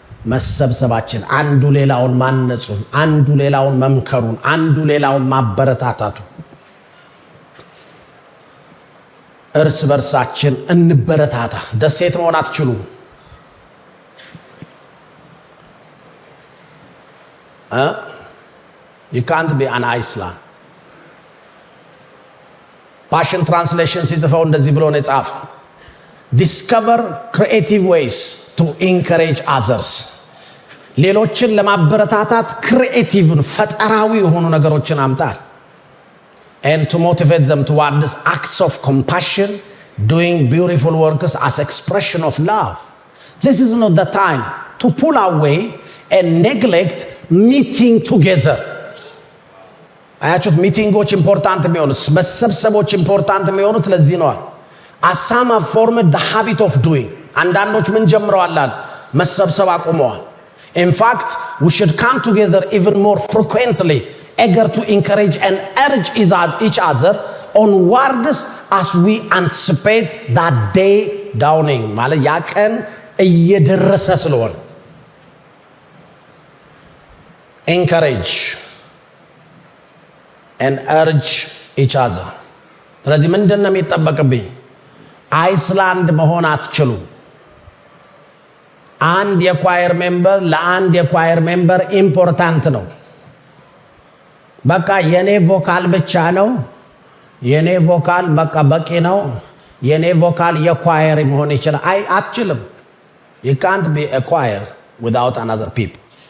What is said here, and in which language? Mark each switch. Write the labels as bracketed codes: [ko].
[am] መሰብሰባችን፣ አንዱ ሌላውን ማነጹን፣ አንዱ ሌላውን መምከሩን፣ አንዱ ሌላውን ማበረታታቱ። እርስ በርሳችን እንበረታታ። ደሴት መሆን አትችሉም። [en] You can't be an Iceland. [am] ፓሽን ትራንስሌሽን ሲጽፈው እንደዚህ ብሎ ነው የጻፈው፣ [en] discover creative ways to encourage others. [am] ሌሎችን ለማበረታታት ክሪኤቲቭን ፈጠራዊ የሆኑ ነገሮችን አምጣል። [en] And to motivate them towards acts of compassion, doing beautiful works as expression of love. This is not the time to pull away and neglect meeting together. [am] አያችሁት? ሚቲንጎች ኢምፖርታንት የሚሆኑት፣ መሰብሰቦች ኢምፖርታንት የሚሆኑት ለዚህ ነው። [en] As some have formed the habit of doing. [am] አንዳንዶች ምን ጀምረዋል? መሰብሰብ አቁመዋል። [en] In fact, we should come together even more frequently, eager to encourage and urge each other onwards as we anticipate that day dawning. [am] ማለት ያ ቀን እየደረሰ ስለሆነ [en] encourage and urge each other [am] ስለዚህ ምንድነው የሚጠበቅብኝ አይስላንድ መሆን አትችሉም አንድ የኳየር ሜምበር ለአንድ የኳየር ሜምበር ኢምፖርታንት ነው በቃ የኔ ቮካል ብቻ ነው የኔ ቮካል በቃ በቂ ነው የኔ ቮካል የኳየር መሆን ይችላል አይ አትችልም [en] you can't be a choir without another people